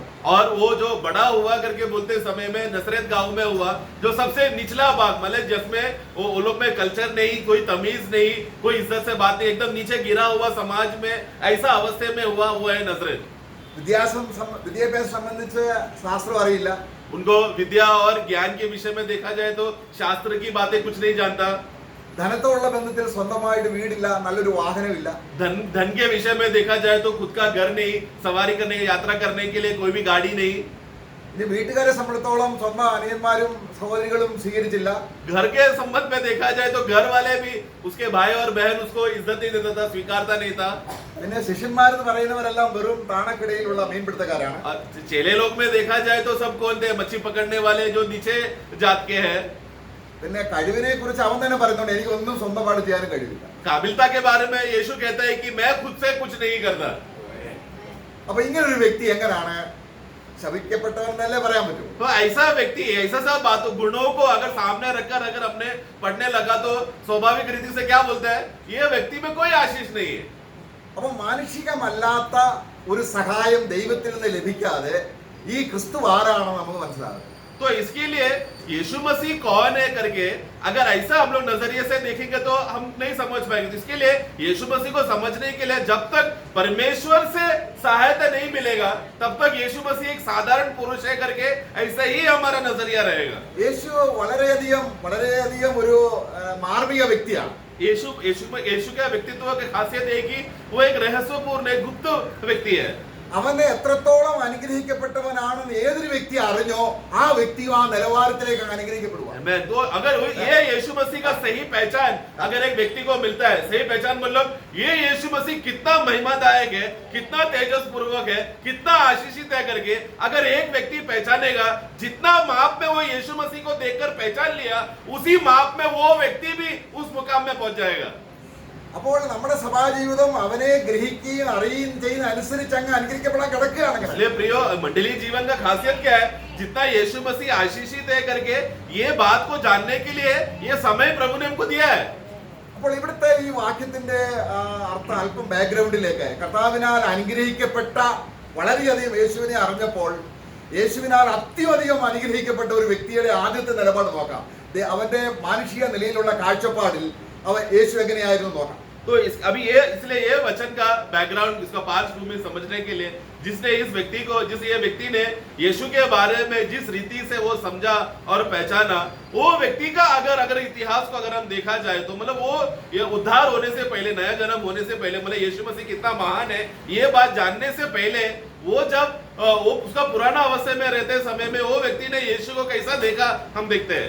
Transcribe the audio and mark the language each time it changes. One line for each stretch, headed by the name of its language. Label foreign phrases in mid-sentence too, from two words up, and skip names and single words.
Hindi: और वो जो बड़ा हुआ करके बोलते समय में नसरत गांव में हुआ, जो सबसे निचला भाग, मतलब जिसमें वो लोग में कल्चर नहीं, कोई तमीज नहीं, कोई इज्जत से बात नहीं, एकदम नीचे गिरा हुआ समाज में ऐसा अवस्था में हुआ, वो है नसरत।
Malayalam: വിദ്യാഭ്യാസം സംബന്ധിച്ച് ശാസ്ത്രം അറിയില്ല.
Hindi: उनको विद्या और ज्ञान के विषय में देखा जाए तो शास्त्र की बातें कुछ नहीं जानता।
Malayalam: ധനത്തോടുള്ള ബന്ധത്തിൽ സ്വന്തമായിട്ട് വീടില്ല, നല്ലൊരു വാഹനമില്ല.
Hindi: धन के विषय में देखा जाए तो खुद का घर नहीं, सवारी करने, यात्रा करने के लिए कोई भी गाड़ी नहीं।
Malayalam: ഇനി വീട്ടുകാരെ സംബന്ധിച്ചോളം സ്വന്തം അനിയന്മാരും സഹോദരികളും സ്വീകരിച്ചില്ല.
Hindi: घर के संबंध में देखा जाए तो घर वाले भी, उसके भाई और बहन उसको इज्जत नहीं देता था, स्वीकारता नहीं था।
Malayalam: പിന്നെ ശിഷ്യന്മാരെന്ന് പറയുന്നവരെല്ലാം വെറും താണക്കിടയിലുള്ള മീൻപിടുത്തക്കാരാണ്.
Hindi: चेले लोग में देखा जाए तो सब कौन थे? मच्छी पकड़ने वाले जो नीचे जात के हैं।
Malayalam: പിന്നെ കഴിവിനെ കുറിച്ച് അവൻ തന്നെ പറയുന്നുണ്ട്, എനിക്ക് ഒന്നും സ്വന്തമായിട്ട് ചെയ്യാനും കഴിവില്ല.
Hindi: काबिलता के बारे में यीशु कहता है कि मैं खुद से कुछ नहीं करता।
Malayalam: അപ്പൊ ഇങ്ങനൊരു വ്യക്തി എങ്ങനെയാണ് ശപിക്കപ്പെട്ടവനെന്നല്ലേ പറയാൻ പറ്റൂ?
Hindi: तो ऐसा व्यक्ति, ऐसा सब बातों गुणों को अगर सामने रखकर अगर अपने पढ़ने लगा तो स्वाभाविक रीति से क्या बोलता है? ये व्यक्ति में कोई आशीष नहीं है।
Malayalam: അപ്പൊ മാനുഷികമല്ലാത്ത ഒരു സഹായം ദൈവത്തിൽ നിന്ന് ലഭിക്കാതെ ഈ ക്രിസ്തു ആരാണെന്ന് നമുക്ക് മനസ്സിലാകും.
Hindi: तो इसके लिए यीशु मसीह कौन है करके अगर ऐसा हम लोग नजरिए से देखेंगे तो हम नहीं समझ पाएंगे. तो इसके लिए यीशु मसीह को समझने के लिए जब तक परमेश्वर से सहायता नहीं मिलेगा तब तक यीशु मसीह एक साधारण पुरुष है करके ऐसा ही हमारा नजरिया रहेगा.
Malayalam: യേശു വളരെയധികം ഒരു മാർമിക വ്യക്തിയാണ്.
Hindi: यीशु का व्यक्तित्व की खासियत है कि वो एक रहस्यपूर्ण एक गुप्त व्यक्ति है.
Malayalam: അവനെ എത്രത്തോളം അനുഗ്രഹിക്കപ്പെട്ടവനാണെന്ന് ഏതൊരു വ്യക്തി അറിഞ്ഞോ ആ വ്യക്തിയും ആ നിലവാരത്തിലേക്ക് അനുഗ്രഹിക്കപ്പെടുക.
Hindi: तो अगर ये यीशु मसीह का सही पहचान अगर एक व्यक्ति को मिलता है, सही पहचान मतलब ये यीशु मसीह कितना महिमादायक है, कितना तेजस पूर्वक है, कितना आशीषित है करके अगर एक व्यक्ति पहचानेगा, जितना माप में वो यीशु मसीह को देखकर पहचान लिया उसी माप में वो व्यक्ति भी उस मुकाम में पहुंच जाएगा.
Malayalam: അപ്പോൾ നമ്മുടെ സഭാജീവിതം അവനെ ഗ്രഹിക്കുകയും അറിയുകയും ചെയ്യുന്ന അനുസരിച്ച് അങ്ങ് അനുഗ്രഹിക്കപ്പെടാൻ കിടക്കുകയാണെങ്കിൽ
Hindi: इसलिए प्रियो मंडली जीवन का खासियत क्या है, जितना यीशु मसीह आशीषित है करके ये बात को जानने के लिए ये समय प्रभु ने हमको दिया है.
Malayalam: അപ്പോൾ ഇവിടുത്തെ ഈ വാക്യത്തിന്റെ അർത്ഥം അല്പം ബാക്ക്ഗ്രൗണ്ടിലേക്ക് കർത്താവിനാൽ അനുഗ്രഹിക്കപ്പെട്ട വളരെയധികം യേശുവിനെ അറിഞ്ഞപ്പോൾ യേശുവിനാൽ അത്യധികം അനുഗ്രഹിക്കപ്പെട്ട ഒരു വ്യക്തിയുടെ ആദ്യത്തെ നിലപാട് നോക്കാം. അവന്റെ മാനുഷിക നിലയിലുള്ള കാഴ്ചപ്പാടിൽ അവൻ യേശു എങ്ങനെയായിരുന്നു നോക്കാം.
Hindi: तो अभी ये इसलिए ये वचन का बैकग्राउंड इसका पार्श्वभूमि समझने के लिए जिसने इस व्यक्ति को ये व्यक्ति ने यीशु के बारे में जिस रीति से वो समझा और पहचाना वो व्यक्ति का अगर इतिहास को अगर हम देखा जाए तो मतलब वो ये उद्धार होने से पहले, नया जन्म होने से पहले, मतलब यीशु मसीह कितना महान है ये बात जानने से पहले वो जब वो उसका पुराना अवस्था में रहते समय में वो व्यक्ति ने यीशु को कैसा देखा हम देखते हैं.